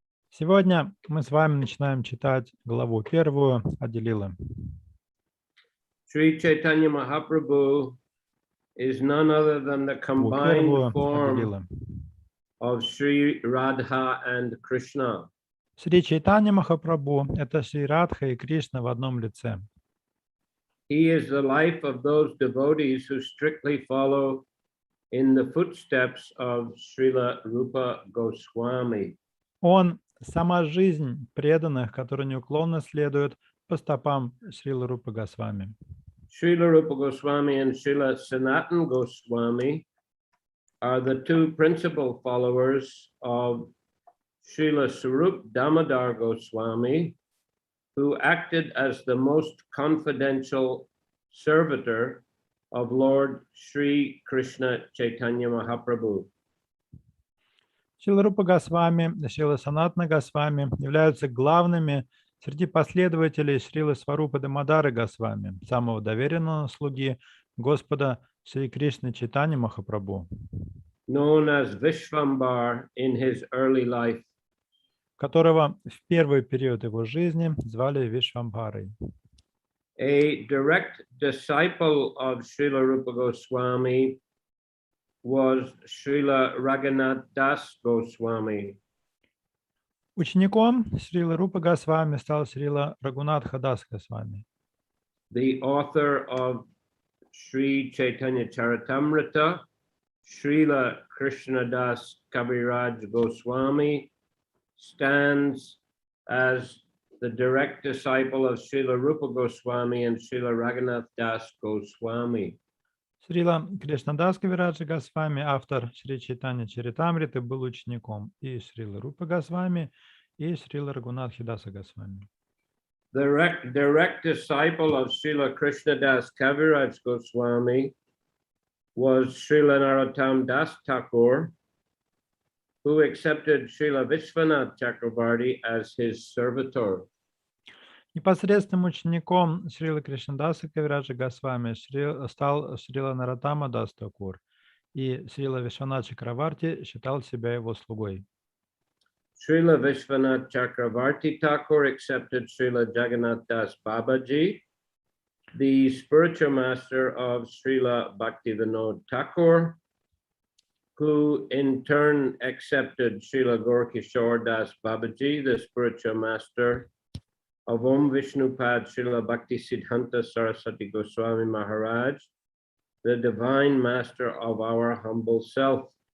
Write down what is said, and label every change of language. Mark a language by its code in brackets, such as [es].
[ru] Сегодня мы с вами начинаем читать главу первую Ади-лилы. [en] Шри Чайтанья Mahaprabhu is none other than the combined form of Shri Radha and Krishna. [ru] Шри Чайтанья Махапрабху – это Шри Радха и Кришна в одном лице. [en] He is the life of those devotees who strictly follow in the footsteps of Srila Rupa Goswami. [ru] Он – сама жизнь преданных, которые неуклонно следуют по стопам Шрилы Рупы Госвами. [en] Srila Rupa Goswami and Srila Sanatana Goswami are the two principal followers of Srila Sarup Damodar Goswami, who acted as the most confidential servitor of Lord Shri Krishna Chaitanya Mahaprabhu. [ru] Шрила Рупа Госвами и Шрила Санатана Госвами являются главными среди последователей Шрилы Сварупы Дамодары Госвами, самого доверенного слуги Господа Шри Кришны Чайтаньи Махапрабху, [en] Known as Vishvambar in his early life. [ru] которого в первый период его жизни звали Вишвамбарой. [en] A direct disciple of Srila Rupa Goswami was Srila Raghunath Das Goswami. [ru] Учеником Шрилы Рупы Госвами стал Шрила Рагунатха Дас Госвами, [en] The author of Shri Chайтанья Charitamriта, Srila Krishnadas Kaviraj Goswami stands as the direct disciple of Srila Rupa Goswami and Srila Raghunath Das Goswami. [ru] Шрила Кришнадас Кавираджа Госвами, автор Шри Чайтанья Чаритамриты, был учеником и Шрилы Рупы Госвами, и Шрила Рагунатхи Даса Госвами. [en] The direct disciple of Srila Krishnadas Kaviraj Goswami was Srila Narottam Das Thakur, who accepted Srila Vishwanath Chakravarti as his servitor. [ru] Непосредственным учеником Шрилы Кришнадаса Кавираджа Госвами стал Шрила Нароттама Дас Такур, и Шрила Вишванат Чакраварти считал себя его слугой. [en] Srila Vishwanath Chakravarti Thakur accepted Srila Jagannath Das Babaji, the spiritual master of Srila Bhaktivinoda Thakur, who in turn accepted Srila Gaurkishore Das Babaji, the spiritual master of Om Vishnupad Srila Bhakti Siddhanta Saraswati Goswami Maharaj, the divine master of our humble self.